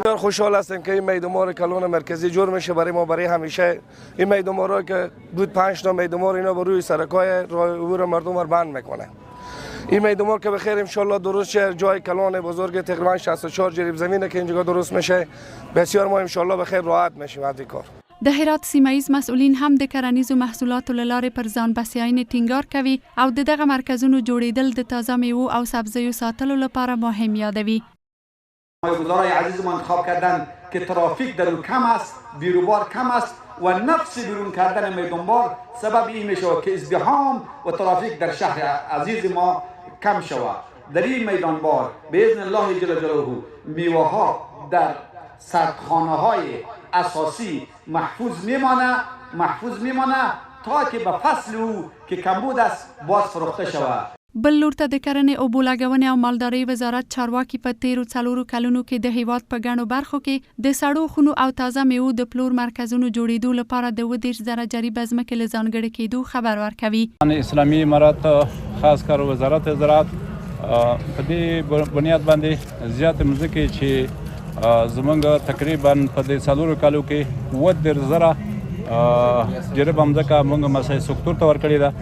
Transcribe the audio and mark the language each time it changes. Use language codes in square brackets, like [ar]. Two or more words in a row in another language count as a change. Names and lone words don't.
[fa] خوشحال هستیم که این میدومار کلون مرکزی جور میشه برای ما، برای همیشه. این میدومارا که بود 5 تا میدومار اینا بر روی سرکای راه عبور مردم رو بند میکنه. این میدومار که بخیر [ar] ان شاء الله [fa] درست شه، جای کلان بزرگ تقریبا 64 جریب زمینه که اینجا درست میشه، بسیار ما [ar] ان شاء الله [fa] بخیر راحت میشیم از این کار. [ps] د هرات سیمایز مسؤلین هم د کرنیزو محصولاتو له لارې پر ځان بسیاینې ټینګار کوي او د دغه مرکزونو جوړیدل د تازه میوو او سبزیو ساتلو لپاره مهم یادوي. [fa] مایه‌گذارای عزیز ما انتخاب کردن که ترافیک در اون کم است، بیروبار کم است و نفس بیرون کردن میدانبار سبب این میشه که ازدحام و ترافیک در شهر عزیز ما کم شود. در این میدانبار [ar] باذن الله جل جلاله [fa] میوه ها در سردخانه های اساسی محفوظ میمانه تا که به فصل او که کمبود است باز فروخته شود. [ps] بل لور ته د کرنې اوبو لګونې او مالدارۍ وزارت چارواکي په تیرو 4 کلونو کې د هیواد په ګڼو برخو کې د سړو خونو او تازه میوو د پلور مرکزونو جوړېدو لپاره د 20,000 جریب ځمکې له ځانګړې کېدو خبر ورکوي. اسلامي امارات خاص کار وزارت زراعت په دې بنیاد باندې زیات مځکې چې زمونږ تقریبا په دې 4 کالو کې 10,000 جریب مځکه موږ مسایي سکتور ته ورکړې ده.